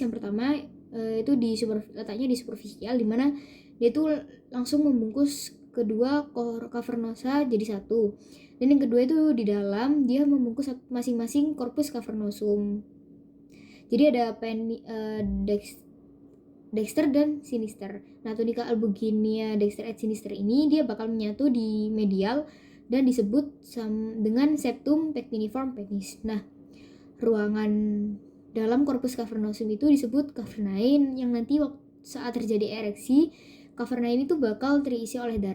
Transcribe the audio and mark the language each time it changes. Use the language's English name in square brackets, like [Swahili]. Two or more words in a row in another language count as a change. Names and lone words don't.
[Indonesian] Yang pertama itu letaknya di superficial, di mana dia itu langsung membungkus kedua cavernosa jadi satu. Dan yang kedua itu di dalam, dia membungkus masing-masing [Latin] corpus cavernosum. [Indonesian] Jadi ada dexter dan sinister. Nah, tunika albuginia [Latin] dexter et sinister [Indonesian] ini dia bakal menyatu di medial dan disebut dengan [Latin] septum pectiniform penis. [Indonesian] Nah, ruangan dalam [Latin] corpus cavernosum [Indonesian] itu disebut cavernae, yang nanti saat terjadi ereksi, cavernae ini tuh bakal terisi oleh darah.